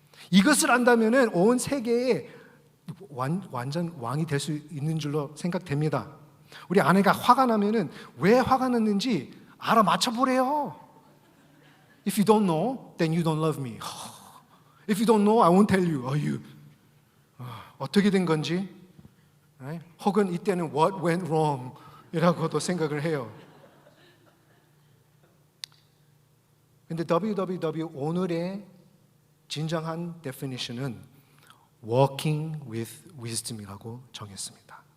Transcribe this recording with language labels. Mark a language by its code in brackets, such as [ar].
[ko] 이것을 안다면은 온 세계에 완전 왕이 될 수 있는 줄로 생각됩니다. 우리 아내가 화가 나면은 왜 화가 났는지 알아맞혀 보래요. [en] If you don't know, then you don't love me. If you don't know, I won't tell you. [ko] 어떻게 된 건지, 혹은 이때는 [en] what went wrong [ko] 이라고도 생각을 해요. 근데 WWW 오늘의 진정한 definition은 [en] Walking with Wisdom [ko] 이라고 정했습니다.